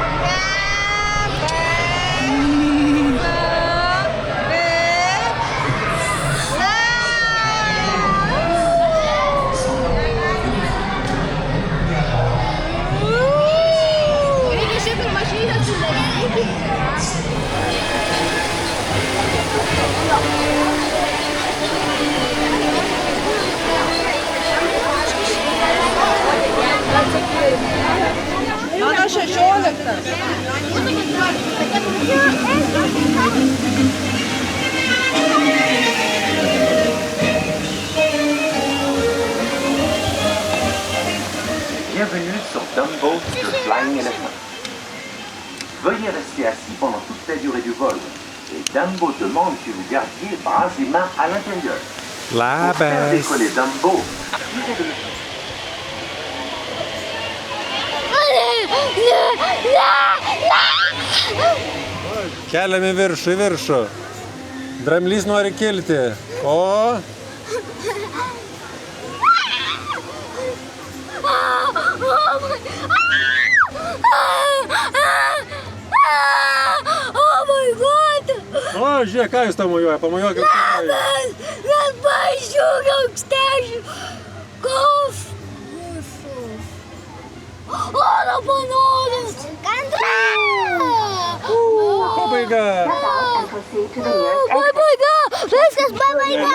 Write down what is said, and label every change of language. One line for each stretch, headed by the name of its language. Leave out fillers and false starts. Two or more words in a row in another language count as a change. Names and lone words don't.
Lithuanian: Reikia šiaip ir mažytės sudaryti. Mano 16.
French: Bienvenue sur Dumbo de Flying Elephant. Veuillez rester assis pendant toute la durée du vol. Et Dumbo demande que vous gardiez bras et mains à l'intérieur. Pour faire décoller Dumbo, tirez de
Lithuanian: Keliam į viršų. Dramblys nori kilti. O?
English: Oh my god!
Lithuanian: O, žiūrėk, ką jūs tą mojuoja, pamojuokit. Mes pažiūrėjom aukštežių. Kof. Oro balonas. Pabaiga. Pabaiga. Viskas pabaiga.